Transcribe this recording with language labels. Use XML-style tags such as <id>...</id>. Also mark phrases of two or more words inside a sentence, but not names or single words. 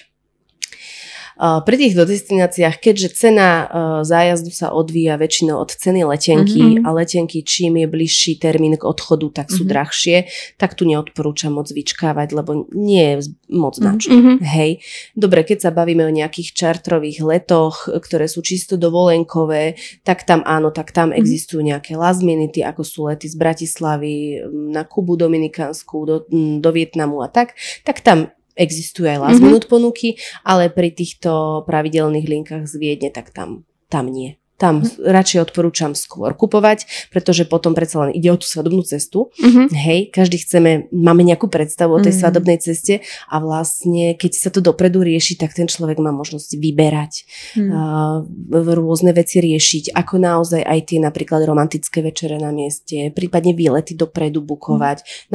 <sk>Pri týchto destináciách, keďže cena zájazdu sa odvíja väčšinou od ceny letenky a letenky čím je bližší termín k odchodu, tak sú drahšie, tak tu neodporúčam moc vyčkávať, lebo nie je moc na čo. Hej. Dobre, keď sa bavíme o nejakých čartrových letoch, ktoré sú čisto dovolenkové, tak tam áno, tak tam existujú nejaké</sk> <en>last minute,</en> <sk>ako sú lety z Bratislavy na Kubu Dominikánsku, do Vietnamu a tak tam existujú aj</sk> <en>last minute</en> <sk>ponuky, ale pri týchto pravidelných linkách z Viedne, tak tam nie. Tam radšej odporúčam skôr kupovať, pretože potom predsa len ide o tú svadobnú cestu. Hej, každý máme nejakú predstavu o tej svadobnej ceste a vlastne, keď sa to dopredu rieši, tak ten človek má možnosť vyberať, rôzne veci riešiť, ako naozaj aj tie napríklad romantické večere na mieste, prípadne výlety dopredu bukovať.</sk>